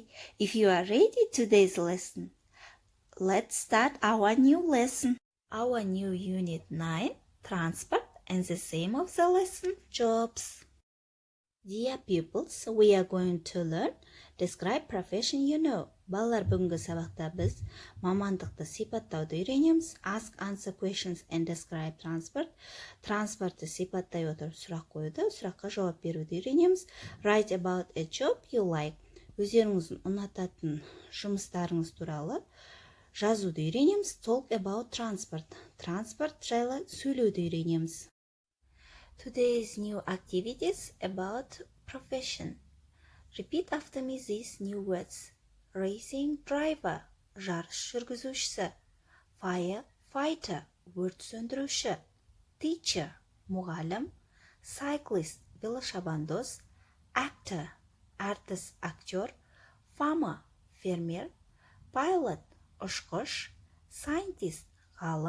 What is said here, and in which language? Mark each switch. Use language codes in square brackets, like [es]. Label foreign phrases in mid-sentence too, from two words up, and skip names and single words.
[en] If you are ready today's lesson, let's start our new lesson. Our new unit 9, transport, and the theme of the lesson, jobs. Dear pupils, we are going to learn describe profession you know. [kk] Балалар, бүгінгі сабақта біз мамандықты сипаттауды үйренеміз. [en] Ask, answer questions and describe transport. [kk] Транспортты сипаттай отырып сұрақ қоюды, сұраққа жауап беруді үйренеміз. [en] Write about a job you like. [kk] Өздеріңіздің ұнататын жұмыстарыңыз туралы жазуды үйренеміз. [en] Talk about transport. [kk] Транспорт жайлы сөйлеуді үйренеміз. [en] Today's new activities about profession. Repeat after me these new words. Racing driver, [kk] жарыс жүргізушісі. Firefighter, өрт сөндіруші. Teacher, мұғалім. Cyclist, велошабандоз. Actor, әртіс, актер. Farmer, фермер. Pilot, ұшқыш. Scientist, ғалым.